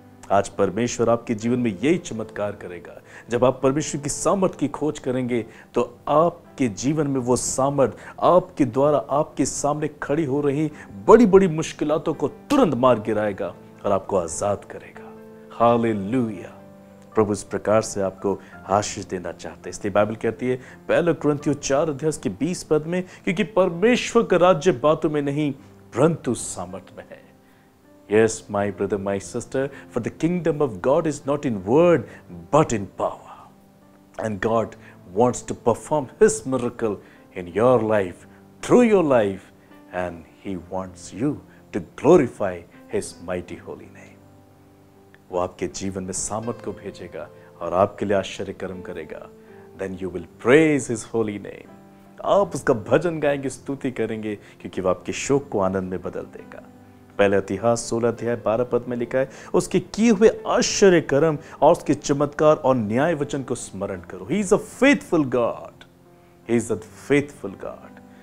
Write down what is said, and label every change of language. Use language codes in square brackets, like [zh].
[hi] आज परमेश्वर आपके जीवन में यही चमत्कार करेगा। जब आप परमेश्वर की सामर्थ की खोज करेंगे तो आपके जीवन में वो सामर्थ आपके द्वारा आपके सामने खड़ी हो रही बड़ी बड़ी मुश्किलातों को तुरंत मार गिराएगा और आपको आजाद करेगा। हालेलुया। प्रभु इस प्रकार से आपको आशीष देना चाहते हैं। इसलिए बाइबल कहती है पहला कुरिन्थियों 4 अध्याय के 20 पद में, क्योंकि परमेश्वर का राज्य बातों में नहीं परंतु सामर्थ में है। [en] Yes, my brother, my sister, for the kingdom of God is not in word but in power. And God wants to perform His miracle in your life, through your life, and He wants you to glorify His mighty holy name. [hi] वो आपके जीवन में सामर्थ को भेजेगा और आपके लिए आश्चर्य कर्म करेगा। [en] Then you will praise His holy name. [hi] आप उसका भजन गाएंगे, स्तुति करेंगे, क्योंकि वो आपके शोक को आनंद में बदल देगा। पहले इतिहास 16 अध्याय 12 पद में लिखा है, उसके किए हुए आश्चर्य कर्म और उसके चमत्कार और न्याय वचन को स्मरण करो। [en] He is a faithful God, he is a faithful God.